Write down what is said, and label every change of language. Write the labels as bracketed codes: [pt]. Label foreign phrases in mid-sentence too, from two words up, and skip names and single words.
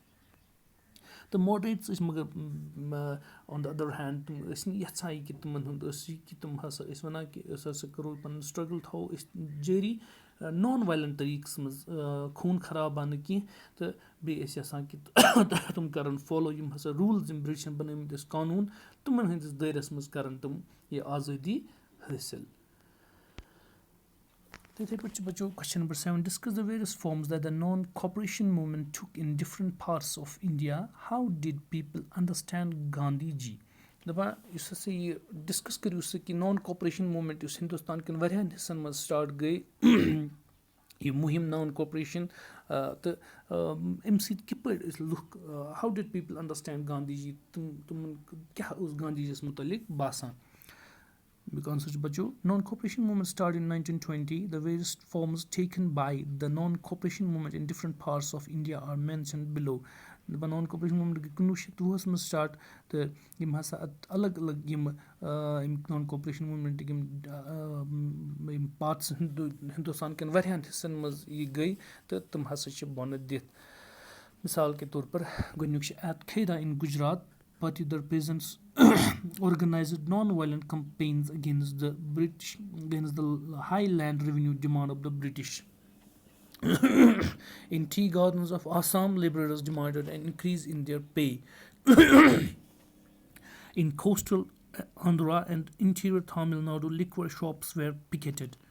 [ks] تہٕ ماڈریٹٕس ٲسۍ مگر [en] on the other hand [ks] تِم ٲسۍ نہٕ یَژھان یہِ کہِ تِمَن ہُنٛد ٲس یہِ کہِ تِم ہَسا ٲسۍ وَنان کہِ أسۍ ہَسا کَرو پَنُن سٹرٛگٕل تھاوو أسۍ جٲری [en] non violent [ks] طٔریٖقَس منٛز خوٗن خراب نہٕ کینٛہہ تہٕ بیٚیہِ ٲسۍ یَژھان کہِ تِم کَرَن فالو یِم ہَسا روٗلٕز یِم بِرٛٹِشَن بَنٲومٕتۍ ٲسۍ قانوٗن تِمَن ہٕنٛدِس دٲیرَس منٛز کَرَن تِم یہِ آزٲدی حٲصِل. تِتھَے پٲٹھۍ چھُ بَچو [en] question number 7 discuss the various forms that the non-cooperation movement took in different parts of India. How did people understand Gandhi ji? [ks] دَپان یُس ہَسا یہِ ڈِسکس کٔرِو سا کہِ [en] non cooperation movement [ks] یُس ہِندُستان کٮ۪ن واریاہَن حِصَن منٛز سٹاٹ گٔے یہِ مُہِم [en] non cooperation [ks] تہٕ اَمہِ سۭتۍ کِتھ پٲٹھۍ ٲسۍ لُکھ [en] how did people understand Gandhi ji [ks] تِمَن کیٛاہ اوس گاندھی جی یَس مُتعلِق باسان Answer چھُ بَچو [en] non-cooperation movement started in 1920. The various forms taken by the non-cooperation movement in different parts of India are mentioned below. [ks] دَپان [en] non cooperation movement [ks] گٔے 1920 منٛز سٹاٹ تہٕ یِم ہَسا اَتھ الگ الگ یِم نان کوپریشن موٗمٮ۪نٛٹٕکۍ یِم پارٹٕس ہِندُستان کٮ۪ن واریاہَن حِصَن منٛز یہِ گٔے تہٕ تِم ہَسا چھِ بۄنہٕ دِتھ مِثال کے طور پر گۄڈنیُک چھُ [en] at Kheda in Gujarat Patidar peasants organized non-violent campaigns against the British, against the high land revenue demand of the British. In tea gardens of Assam, laborers demanded an increase in their pay. In coastal Andhra and interior Tamil Nadu, liquor shops were picketed.